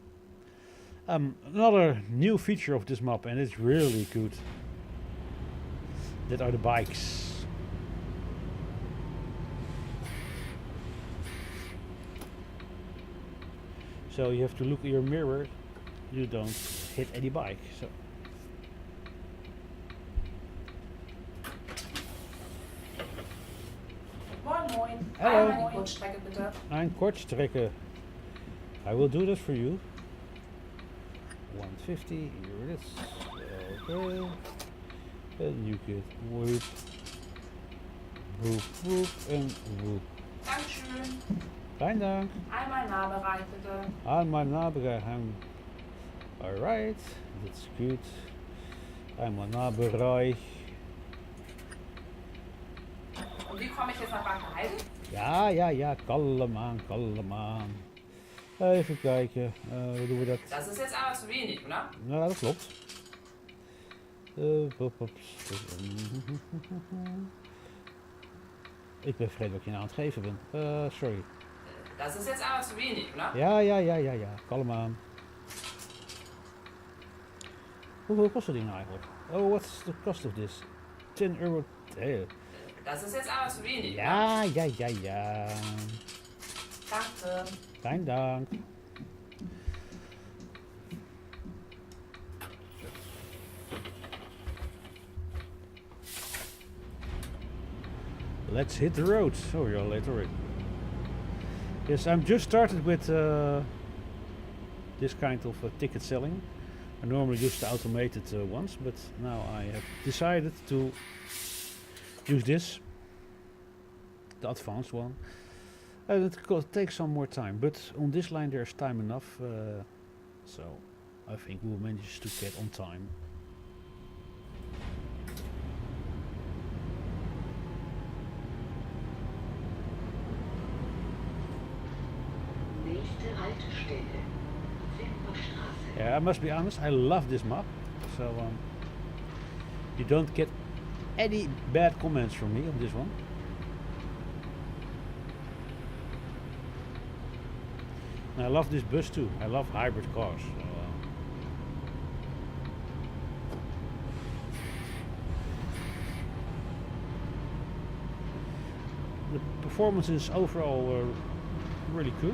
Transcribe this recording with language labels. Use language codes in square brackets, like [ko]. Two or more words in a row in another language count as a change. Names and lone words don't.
[en] Another new feature of this map, and it's really good, that are the bikes. So you have to look at your mirror, you don't hit any bike. So [de] Moin moin. [en] Hello. [de] Eine Kurzstrecke bitte. Ein Kurzstrecke. [en] I will do that for you. 150, here it is. Okay. And you get whoop, whoop, whoop, and whoop. [de] Dankeschön. [nl] Fijn dank. [de] Einmal Nahbereich bitte. Einmal Nahbereich. [en] Alright, that's good. [de] Einmal Nahbereich. Und wie komme ich jetzt nach Bankenheide? [nl] Ja, kalm aan. Even kijken, hoe doen we dat? [de] Das ist jetzt aber zu wenig, oder? [nl] Ja, dat klopt. Ik ben vergeten wat je nou aan het geven bent. Sorry. [de] Das ist jetzt aber zu wenig, oder? [nl] Ja. Kalm aan. Hoeveel kost dat ding eigenlijk? [en] Oh, what's the cost of this? €10. [de] Das ist jetzt aber zu wenig. Ne? Ja. Danke. Dein Dank. [en] Let's hit the road. Oh, you're late already. Yes, I'm just started with this kind of ticket selling. I normally use the automated ones, but now I have decided to use this, the advanced one. And it takes some more time, but on this line there's time enough, so I think we'll manage to get on time. [de] Nächste Haltestelle. Wimperstraße. [en] Yeah, I must be honest, I love this map, so you don't get any bad comments from me on this one. And I love this bus too. I love hybrid cars. So, the performance is overall really good.